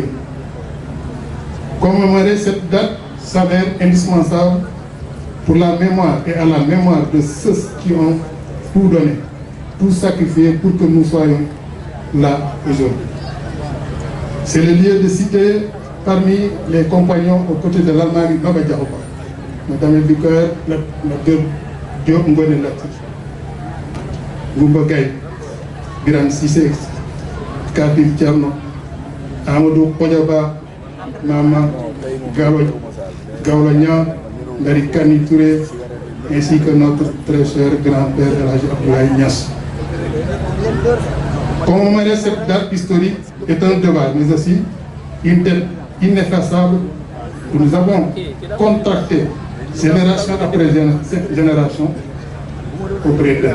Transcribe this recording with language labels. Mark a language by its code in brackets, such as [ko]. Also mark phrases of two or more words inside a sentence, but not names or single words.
[fr] Commémorer cette date s'avère indispensable pour la mémoire et à la mémoire de ceux qui ont tout donné, tout sacrifié pour que nous soyons là aujourd'hui. C'est le lieu de citer parmi les compagnons aux côtés de l'Almami Mabadjahouba, Madame du Cœur, Diop Ngone Latir, Goumba Gaye, Biram Cissé, Kabil Tierno, Amadou Podiaba, Mama Gaola Ngari Kani Touré, ainsi que notre très cher grand-père El Hadji Abdoulaye Niass. Commémorer cette date historique est un devoir, mais aussi une dette ineffaçable que nous avons contracté génération après génération auprès d'elle.